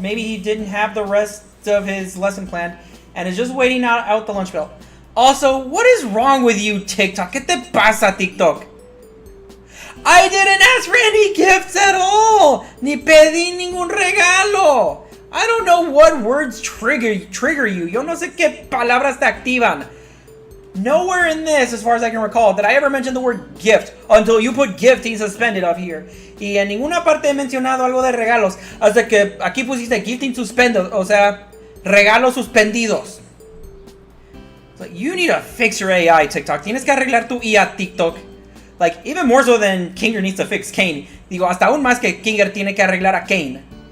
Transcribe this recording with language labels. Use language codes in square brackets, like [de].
[en] Maybe he didn't have the rest of his lesson planned and is just waiting out the lunch bell. Also, what is wrong with you, TikTok? [es] ¿Qué te pasa, TikTok? [en] I didn't ask for any gifts at all! [es] Ni pedí ningún regalo! [en] I don't know what words trigger you. [es] Yo no sé qué palabras te activan. [en] Nowhere in this, as far as I can recall, did I ever mention the word gift until you put gifting suspended up here. [es] Y en ninguna parte he mencionado algo de regalos hasta que aquí pusiste [en] gifting suspended, [es] o sea, regalos suspendidos. [en] So you need to fix your AI, TikTok. [es] Tienes que arreglar tu IA, TikTok. [en] Like, even more so than Kinger needs to fix Kane. [es] Digo, hasta aún más que Kinger tiene que arreglar a Kane.